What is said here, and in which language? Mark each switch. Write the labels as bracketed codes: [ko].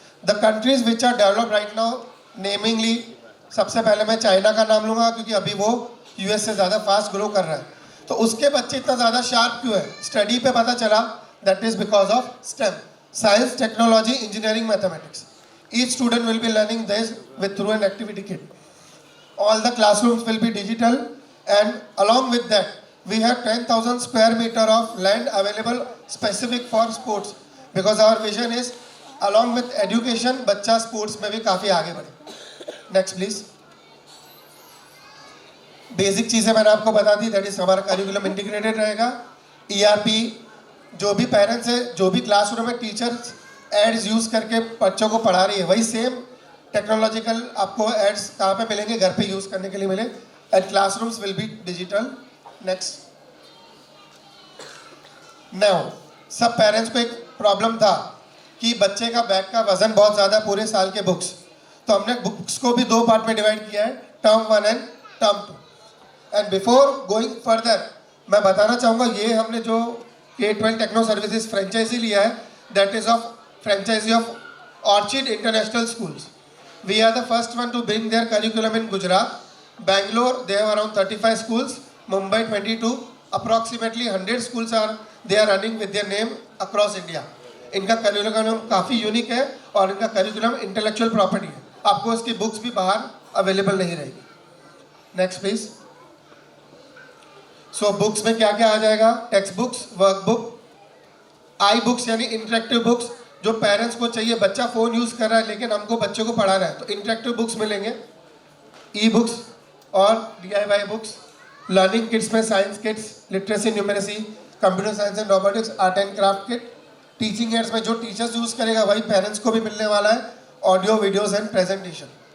[en] the countries which are develop right now, namingly [hi] सबसे पहले मैं चाइना का नाम लूँगा क्योंकि अभी वो US से ज़्यादा फास्ट ग्रो कर रहा है. तो उसके बच्चे इतना ज़्यादा शार्प क्यों है, स्टडी पे पता चला, [en] that is because of STEM, [hi] science, technology, engineering, mathematics. [en] Each student will be learning this through an activity kit. All the classrooms will be digital, and along with that, we have 10,000 square meter of land available specific for sports. Because our vision is, along with education, [hi] बच्चा sports में भी काफ़ी आगे बढ़े. [en] Next please. [hi] Basic चीज़ें मैंने आपको बता दी, दैट इज हमारा करिकुलम इंटीग्रेटेड रहेगा. ERP, जो भी पेरेंट्स है, जो भी क्लासरूम में टीचर्स एड्स यूज़ करके बच्चों को पढ़ा रही है, वही सेम टेक्नोलॉजिकल आपको एड्स कहाँ पे मिलेंगे, घर पे यूज़ करने के लिए मिले, [en] And classrooms will be digital. [hi] Next, now सब पेरेंट्स को एक प्रॉब्लम था कि बच्चे का बैग का वजन बहुत ज़्यादा पूरे साल के बुक्स, तो हमने बुक्स को भी 2 पार्ट में डिवाइड किया है, term 1 and term 2। [en] and before going further [hi] मैं बताना चाहूँगा, ये हमने जो K-12 टेक्नो सर्विसेज फ्रेंचाइजी लिया है, [en] That is of franchisee of Orchid International Schools. We are the first one to bring their curriculum in Gujarat. Bangalore, they have around 35 schools. Mumbai 22. Approximately 100 schools they are running with their name across India. [hi] इनका curriculum काफ़ी unique है और इनका curriculum intellectual property है, आपको इसकी books भी बाहर अवेलेबल नहीं रहेगी। Next please. सो बुक्स में क्या क्या आ जाएगा, टेक्स्ट बुक्स, वर्कबुक, आई बुक्स यानी इंटरेक्टिव बुक्स, जो पेरेंट्स को चाहिए, बच्चा फ़ोन यूज़ कर रहा है लेकिन हमको बच्चों को पढ़ाना है तो इंटरेक्टिव बुक्स मिलेंगे, ई बुक्स और DIY बुक्स, लर्निंग किट्स में science kits, literacy, numeracy, computer science and robotics, art and craft kit, teaching ads में जो टीचर्स यूज़ करेगा वही पेरेंट्स को भी मिलने वाला है, ऑडियो, वीडियोस एंड प्रेजेंटेशन।